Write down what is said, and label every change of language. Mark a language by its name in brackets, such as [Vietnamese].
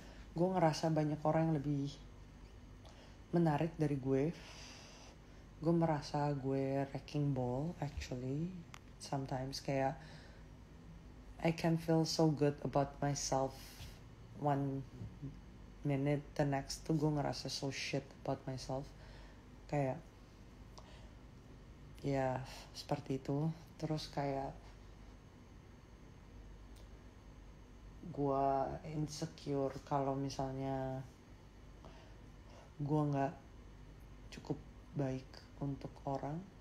[Indonesian] Gue ngerasa banyak orang yang lebih menarik dari gue. Gue merasa gue [English] wrecking ball [Indonesian] actually. [English] Sometimes [Indonesian] kayak [English] I can feel so good about myself one minute, the next [Indonesian] tuh gue ngerasa [English] so shit about myself. [Indonesian] Kayak ya seperti itu. Terus kayak gue insecure kalau misalnya gue nggak cukup baik untuk orang.